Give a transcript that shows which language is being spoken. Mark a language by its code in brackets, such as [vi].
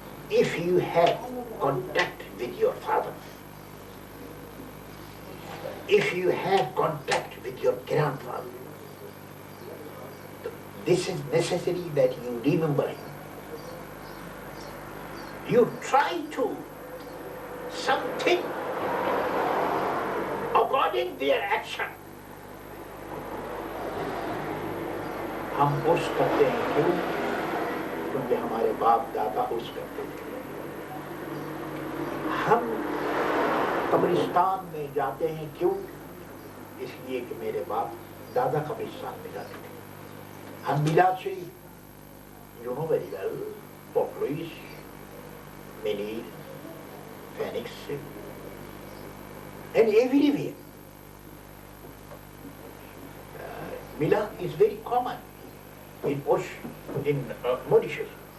[en] If you have contact with your father, if you have contact with your grandfather, this is necessary that you remember him. You try to something according to their action. [ur] ہم عرس کرتے ہیں کیوں؟ کیونکہ ہمارے باپ دادا عرس کرتے تھے. ہم قبرستان میں جاتے ہیں کیوں؟ اس لیے کہ میرے باپ دادا قبرستان میں جاتے تھے. ہم میلاد شریف, [en] you know very well, Port Louis, Menil, Phoenix, and everywhere. Milad is very common in Mauritius.